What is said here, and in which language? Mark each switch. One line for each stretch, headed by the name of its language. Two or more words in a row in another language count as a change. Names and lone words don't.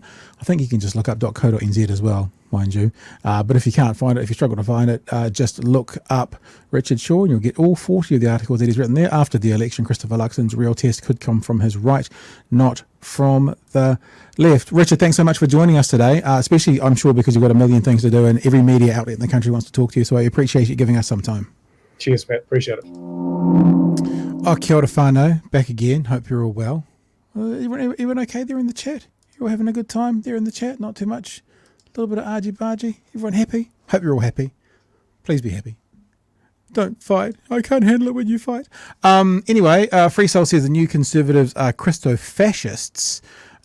English: I think you can just look up .co.nz as well, mind you. But if you can't find it, if you struggle to find it, just look up Richard Shaw and you'll get all 40 of the articles that he's written there. After the election, Christopher Luxon's real test could come from his right, not from the left. Richard, thanks so much for joining us today, especially, I'm sure, because you've got a million things to do and every media outlet in the country wants to talk to you, so I appreciate you giving us some time. Cheers, Matt. Appreciate it.
Māori: Oh, kia ora whānau.
English: Back again. Hope you're all well. Everyone okay there in the chat? You all having a good time there in the chat? Not too much? A little bit of argy-bargy? Everyone happy? Hope you're all happy. Please be happy. Don't fight. I can't handle it when you fight. Anyway, Free Soul says the new Conservatives are Christo-fascists.